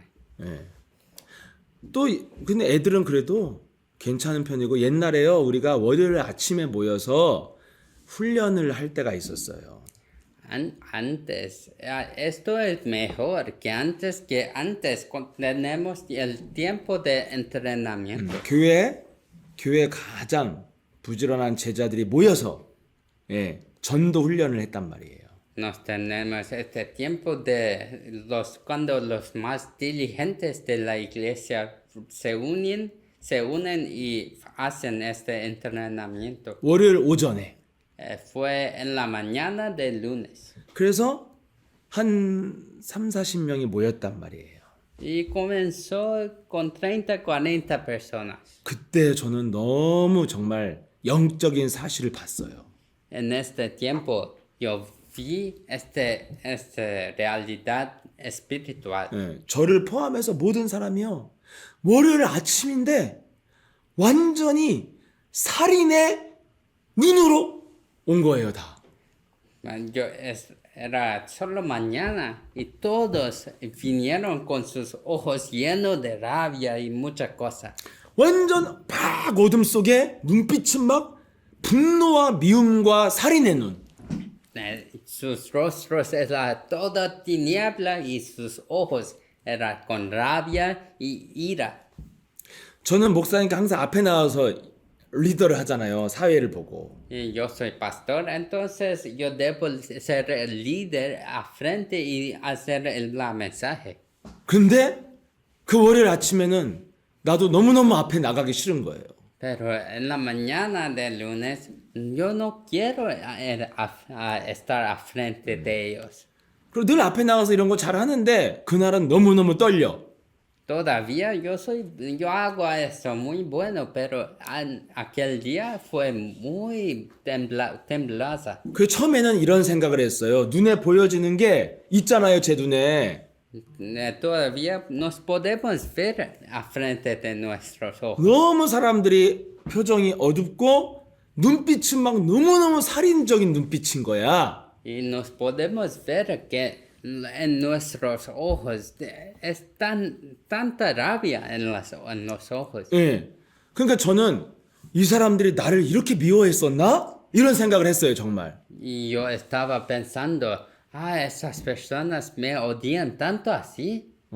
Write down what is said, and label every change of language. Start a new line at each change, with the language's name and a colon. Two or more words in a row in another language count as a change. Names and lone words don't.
Korean: 예. 또 근데 애들은 그래도 괜찮은 편이고 옛날에요. 우리가 월요일 아침에 모여서 훈련을 할 때가 있었어요.
Spanish: Antes, esto es mejor que antes tenemos el tiempo de entrenamiento.
Korean: 교회 가장 부지런한 제자들이 모여서 예, 전도 훈련을 했단 말이에요.
Spanish: Nos tenemos este tiempo de cuando los más diligentes de la iglesia se unen y hacen este entrenamiento.
Korean: 월요일 오전에.
Spanish: Fue en la mañana del lunes.
Korean: 그래서 한 30-40명이 모였단 말이에요.
Spanish: Y comenzó con 30-40 personas.
Korean: 그때 저는 너무 정말 영적인 사실을 봤어요.
Spanish: En este tiempo yo vi esta realidad espiritual.
Korean: 예, 저를 포함해서 모든 사람이요. 월요일 아침인데 완전히 살인의 눈으로 온 거예요, 다.
Spanish: Era solo mañana y todos vinieron con sus ojos llenos de rabia y muchas cosas.
Korean: 완전 팍 어둠 속에 눈빛은 막 분노와 미움과 살인의 눈.
Spanish: Sus rostros era toda tiniebla y sus ojos era con rabia y ira.
Korean: 저는 목사니까 항상 앞에 나와서 리더를 하잖아요. 사회를 보고.
Spanish: Y yo soy pastor, entonces yo debo ser el líder a frente y hacer la mensaje.
Korean: 근데 그 월요일 아침에는 나도 너무너무 앞에 나가기 싫은 거예요.
Spanish: Pero en la mañana del lunes yo no quiero estar a frente de ellos.
Korean: 그리고 늘 앞에 나가서 이런 거 잘하는데 그날은 너무너무 떨려.
Spanish: Todavía yo hago eso muy bueno, pero aquel día fue muy temblosa.
Korean: 그 처음에는 이런 생각을 했어요. 눈에 보여지는 게 있잖아요, 제 눈에.
Spanish: Todavía nos podemos ver a frente de nuestros ojos.
Korean: 너무 사람들이 표정이 어둡고 눈빛은 막 너무너무 살인적인 눈빛인 거야.
Spanish: Y nos podemos ver que en nuestros ojos es tanta rabia en los ojos.
Korean: 예. 그러니까 저는 이 사람들이 나를 이렇게 미워했었나? 이런 생각을 했어요, 정말.
Spanish: Y yo estaba pensando, esas personas me odian tanto así.